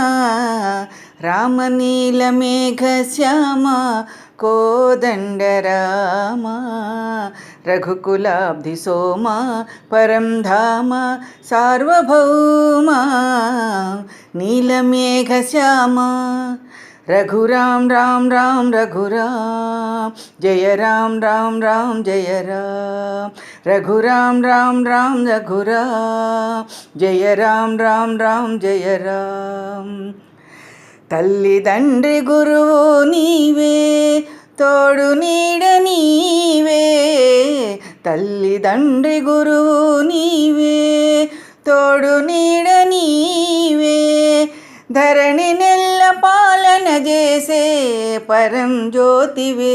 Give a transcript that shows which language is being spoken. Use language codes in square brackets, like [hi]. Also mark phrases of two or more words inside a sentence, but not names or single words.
[te] రామనీలమేఘశ్యామ కోదండరామ రఘుకులాబ్ధిసోమ పరం ధామ సార్వభౌమ. [hi] నీలమేఘశ్యామ रघुराम राम राम रघुराम जय राम राम राम जय राम. रघुराम राम राम रघुराम जय राम राम राम जय राम. [te] తల్లిదండ్రి గురువు నీవే తోడు నీడ నీవే. తల్లిదండ్రి గురువు నీవే తోడు నీడ నీవే. ధరణి నెల్ల పాలన చేసే పరం జ్యోతివే.